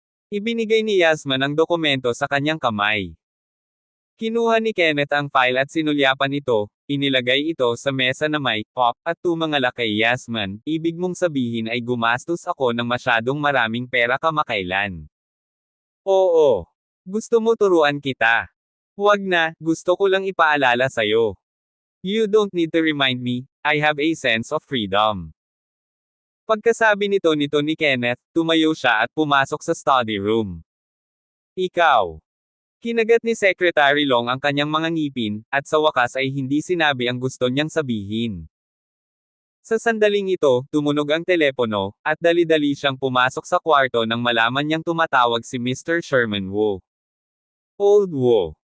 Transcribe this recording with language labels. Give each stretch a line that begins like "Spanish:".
Filipino: Ibinigay ni Yasmin ang dokumento sa kanyang kamay. Kinuha ni Kenneth ang file at sinulyapan ito, inilagay ito sa mesa na may pop at tumangala kay Yasmin, ibig mong sabihin ay gumastos ako ng masyadong maraming pera kamakailan. Oo. Gusto mo turuan kita? Huwag na, gusto ko lang ipaalala sa'yo.
English: You don't need to remind me, I have a sense of freedom.
Filipino: Pagkasabi nito ni Kenneth, tumayo siya at pumasok sa study room. Ikaw. Kinagat ni Secretary Long ang kanyang mga ngipin, at sa wakas ay hindi sinabi ang gusto niyang sabihin. Sa sandaling ito, tumunog ang telepono, at dali-dali siyang pumasok sa kwarto nang malaman niyang tumatawag si Mr. Sherman Wu. Old Wu.